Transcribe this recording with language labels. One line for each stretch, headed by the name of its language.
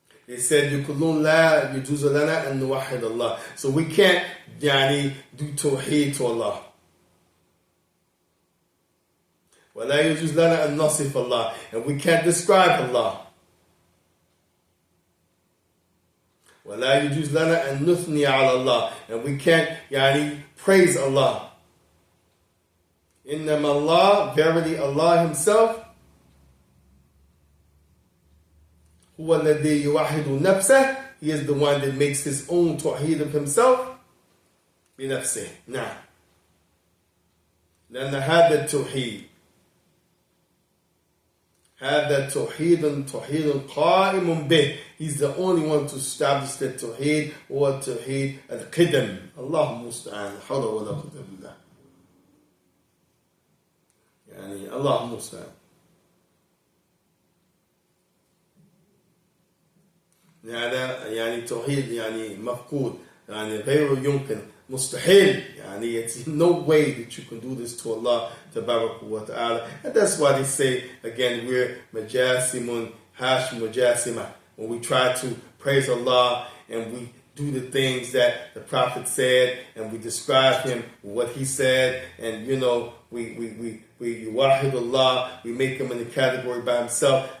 English: They said,
Arabic: يُقُلُونَ لَا يُجُوزُ لَنَا أَن نُوَحِّدَ اللَّهِ.
English: So we can't do Tawheed to Allah.
Arabic: وَلَا يُجُوزُ لَنَا أَن نَصِفَ اللَّهِ.
English: And we can't describe Allah.
Arabic: وَلَا يُجُوزُ لَنَا أَن نُثْنِيَ عَلَى اللَّهِ.
English: And we can't praise Allah.
Arabic: إِنَّمَا Allah,
English: verily Allah Himself,
Arabic: هو الذي يوحد نفسه.
English: He is the one that makes His own Tawheed of Himself.
Arabic: بنفسه. نعم. لأن هذا التوحيد هذا توحيد قائم به.
English: He's the only one to establish the توحيد or توحيد القدم.
Arabic: اللهم المستعان. حول ولا قوة بالله. يعني اللهم المستعان. هذا يعني توحيد يعني مفقود، يعني غير يمكن، مستحيل.
English: يعني it's no way that you can do this to Allah tabarak wa ta'ala. And that's why they say again, we're majasimun hash mujasima. When we try to praise Allah and we do the things that the Prophet said and we describe him, what he said, and we wahid Allah, we make him in the category by himself.